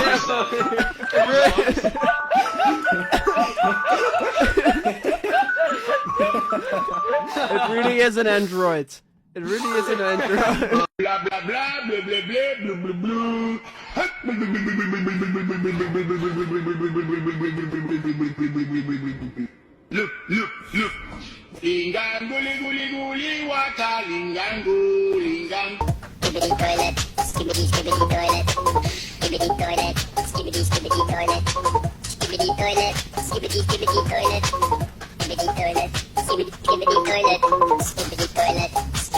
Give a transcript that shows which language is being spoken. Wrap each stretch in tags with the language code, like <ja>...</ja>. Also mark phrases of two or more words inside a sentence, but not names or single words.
<en>It really is an android. It really is an android. Blah blah blah blah blah blah blah blah blah. Look. Lingango, guli guli, waka lingango, lingango. Skibbity toilet, skibbity skibbity toilet, skibbity toilet, skibbity skibbity toilet, skibbity toilet, skibbity skibbity toilet, skibbity toilet, skibbity skibbity toilet, skibbity toilet.</en>